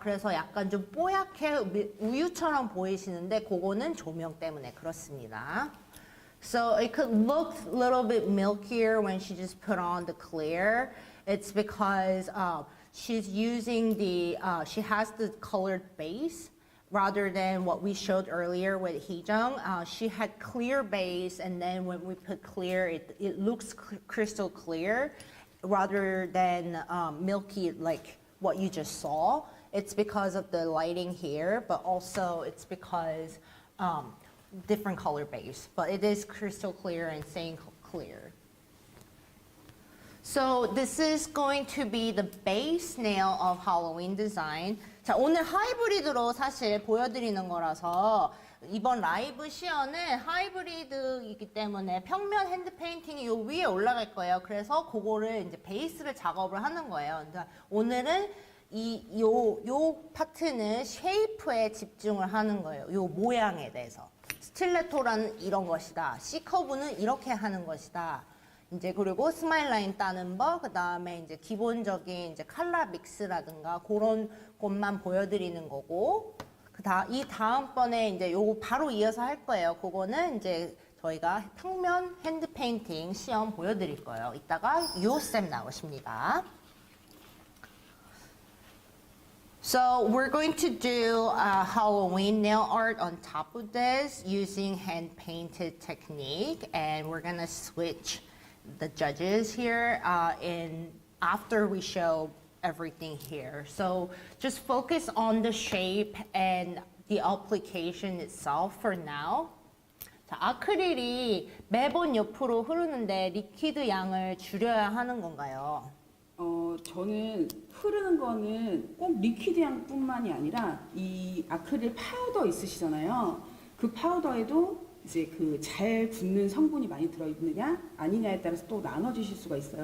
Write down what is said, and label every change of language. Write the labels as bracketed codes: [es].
[ko] 그래서 약간 좀 뽀얗게 우유처럼 보이시는데 그거는 조명 때문에 그렇습니다. [en] So it could look a little bit milkier when she just put on the clear. It's because she's using she has the colored base rather than what we showed earlier with Heejung. She had clear base and then when we put clear, it looks crystal clear rather than milky like what you just saw. It's because of the lighting here, but also it's because different color base, but it is crystal clear and staying clear. So this is going to be the base nail of Halloween design. [ko] 자, 오늘 하이브리드로 사실 보여드리는 거라서 이번 라이브 시연은 하이브리드이기 때문에 평면 핸드 페인팅이 요 위에 올라갈 거예요. 그래서 그거를 이제 베이스를 작업을 하는 거예요. 그러니까 오늘은 요 파트는 쉐이프에 집중을 하는 거예요. 요 모양에 대해서. 스틸레토라는 이런 것이다. C커브는 이렇게 하는 것이다. 이제 그리고 스마일 라인 따는 법, 그 다음에 이제 기본적인 이제 컬러 믹스라든가 그런 것만 보여드리는 거고, 이 다음번에 이제 요거 바로 이어서 할 거예요. 그거는 이제 저희가 평면 핸드 페인팅 시험 보여드릴 거예요. 이따가 유호쌤 나오십니다. [en] So we're going to do Halloween nail art on top of this using hand painted technique, and we're gonna switch the judges here after we show everything here. So just focus on the shape and the application itself for now. [ko] 자, 아크릴이 매번 옆으로 흐르는데 리퀴드 양을 줄여야 하는 건가요? 저는 흐르는 거는 꼭 리퀴드 양뿐만이 아니라 이 아크릴 파우더 있으시잖아요. 그 파우더에도 이제 그 잘 굳는 성분이 많이 들어있느냐 아니냐에 따라서 또 나눠지실 수가 있어요.